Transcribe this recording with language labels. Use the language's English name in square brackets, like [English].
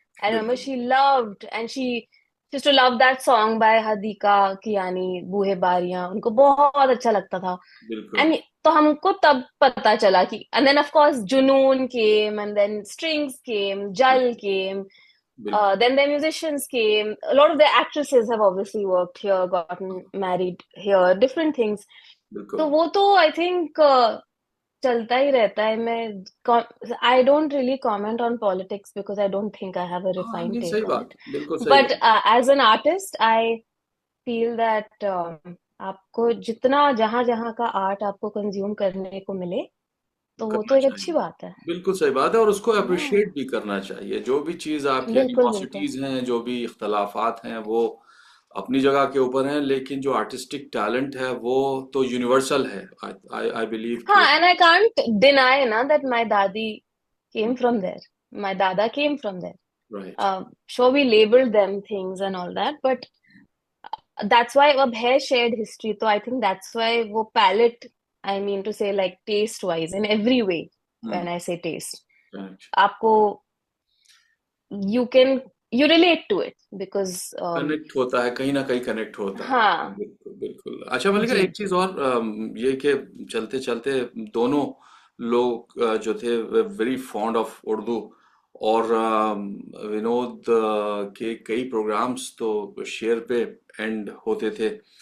[English] I remember she loved and she used to love that song by Hadiqa Kiani, Boohe Bariyan, [Hindi] उनको बहुत अच्छा लगता था। बिल्कुल। [English] and [Hindi] तो हमको तब पता चला कि, [English] and then of course Junoon came, and then Strings came, Jal came, [Hindi] बिल्कुल। [English] then the musicians came. A lot of the actresses have obviously worked here, gotten married here, different things. [Hindi] तो बिल्कुल। वो तो [English] I think [Hindi] चलता ही रहता है। [English] मैं I don't really comment on politics because I don't think I have a [Hindi] हाँ [English] refined [Hindi] नहीं, सही [English] take on [Hindi] बात। [English] It. [Hindi] बिल्कुल सही [English] but [Hindi] बात। [English] as an artist I feel that [Hindi] आपको जितना जहां जहां का आर्ट आपको कंज्यूम करने को मिले तो वो तो करना एक अच्छी चाहिए। बात है। बिल्कुल सही बात है और उसको हाँ, अप्रिशिएट भी करना चाहिए। जो भी चीज़ आपकी बिल्कुल बिल्कुल। एनिमोसिटीज हैं, जो भी इख्तलाफात हैं, वो अपनी जगह के ऊपर हैं, लेकिन जो आर्टिस्टिक टैलेंट है वो तो यूनिवर्सल है। [English] I believe [Hindi] हाँ, कि [English] and I can't deny ना that [Hindi] माय दादी [English] came from there. My dada came from there. Right. Sure, we labeled them things and all that, but that's why [Hindi] अब है [English] shared history. तो I think that's why वो palette, I mean to say like taste wise in every way. When I say taste, right. [Hindi] आपको [English] you can, you relate to it because [Hindi] connect होता है, कहीं ना कहीं कनेक्ट होता है। हाँ, बिल्कुल बिल्कुल। अच्छा मल्लिका, जी एक चीज जी। और, ये कि चलते चलते दोनों लोग जो थे [English] very fond of Urdu, [Hindi] और विनोद के कई प्रोग्राम्स तो शेयर पे एंड होते थे।